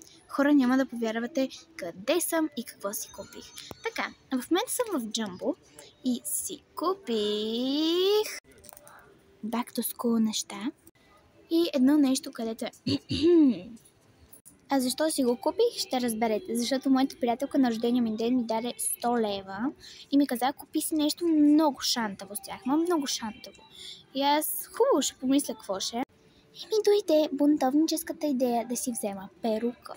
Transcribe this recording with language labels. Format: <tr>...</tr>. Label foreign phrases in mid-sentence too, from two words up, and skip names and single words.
<bg>Хора, няма да повярвате къде съм и какво си купих. Така, в момента съм в Jumbo и си купих</bg> <en>back to school</en> <bg>неща и едно нещо, където е... А защо си го купих, ще разберете. Защото моята приятелка на рождения ми ден ми даде 100 лева и ми каза, купи си нещо много шантаво с тях. Много шантаво. И аз хубаво ще помисля какво ще. И ми дойде бунтовническата идея да си взема перука.</bg>